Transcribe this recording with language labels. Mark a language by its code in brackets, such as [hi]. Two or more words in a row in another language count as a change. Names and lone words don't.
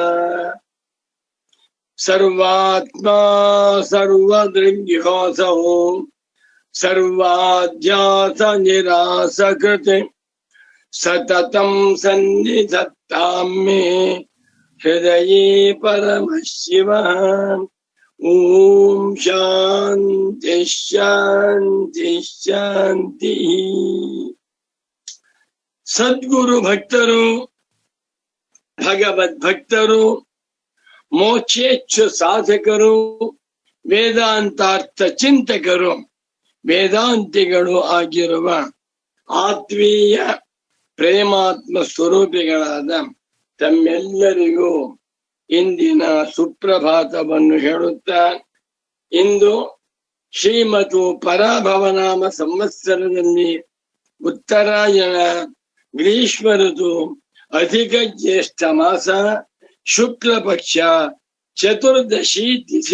[sa] सर्वात्मा सर्वदृग्योऽसौ सर्वाध्यास निरासकृत् सततं सन्निधत्तां मे हृदये परमशिवः। ओम शांति शांति शांति। [kn] सद्गुरु भक्तರು ಭಗವದ್ ಭಕ್ತರು ಮೋಕ್ಷೇಚ್ಛು ಸಾಧಕರು ವೇದಾಂತಾರ್ಥ ಚಿಂತಕರು ವೇದಾಂತಿಗಳು ಆಗಿರುವ ಆತ್ಮೀಯ ಪ್ರೇಮಾತ್ಮ ಸ್ವರೂಪಿಗಳಾದ ತಮ್ಮೆಲ್ಲರಿಗೂ ಇಂದಿನ ಸುಪ್ರಭಾತವನ್ನು ಹೇಳುತ್ತಾ, ಇಂದು ಶ್ರೀಮತು ಪರಾಭವನಾಮ ಸಂವತ್ಸರದಲ್ಲಿ ಉತ್ತರಾಯಣ ಗ್ರೀಷ್ಮ ಋತು ಅಧಿಕ ಜ್ಯೇಷ್ಠ ಮಾಸ ಶುಕ್ಲ ಪಕ್ಷ ಚತುರ್ದಶಿ ತಿಥಿ.